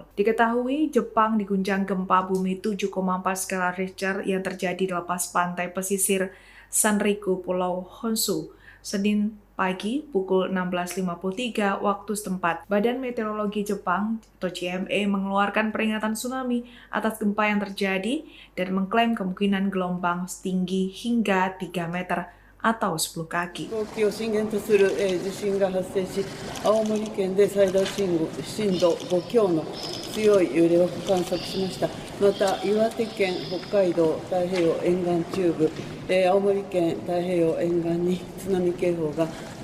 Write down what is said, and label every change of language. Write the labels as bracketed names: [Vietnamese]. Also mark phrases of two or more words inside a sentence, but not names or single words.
[Indonesian] Diketahui Jepang diguncang gempa bumi 7,4 skala Richter yang terjadi di lepas pantai pesisir Sanriku, Pulau Honshu, Senin pagi pukul 16.53 waktu setempat. Badan Meteorologi Jepang atau JMA mengeluarkan peringatan tsunami atas gempa yang terjadi dan mengklaim kemungkinan gelombang setinggi hingga 3 meter atau 10 kaki. [Japanese] 飛行機を震源とする、地震が発生し、青森県で最大震度5強の強い揺れを観測しました。また岩手県、北海道太平洋沿岸中部、青森県太平洋沿岸に津波警報が